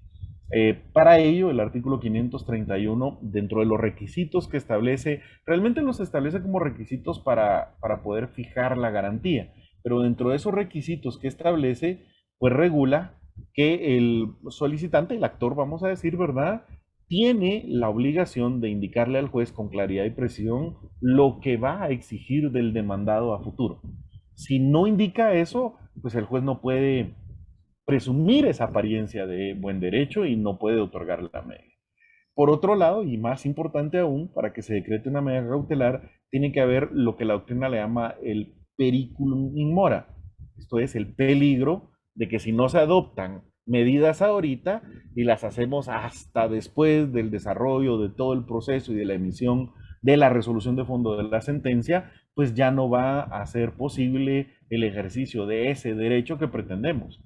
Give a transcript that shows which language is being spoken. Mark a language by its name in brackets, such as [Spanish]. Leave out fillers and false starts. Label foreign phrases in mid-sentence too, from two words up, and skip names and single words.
[Spanish] Para ello, el artículo 531, dentro de los requisitos que establece, realmente los establece como requisitos para poder fijar la garantía, pero dentro de esos requisitos que establece, pues regula que el solicitante, el actor, vamos a decir, ¿verdad?, tiene la obligación de indicarle al juez con claridad y precisión lo que va a exigir del demandado a futuro. Si no indica eso, pues el juez no puede presumir esa apariencia de buen derecho y no puede otorgarle la medida. Por otro lado, y más importante aún, para que se decrete una medida cautelar, tiene que haber lo que la doctrina le llama el [Latin] periculum in mora. [Spanish] Esto es el peligro de que si no se adoptan medidas ahorita y las hacemos hasta después del desarrollo de todo el proceso y de la emisión de la resolución de fondo de la sentencia, pues ya no va a ser posible el ejercicio de ese derecho que pretendemos.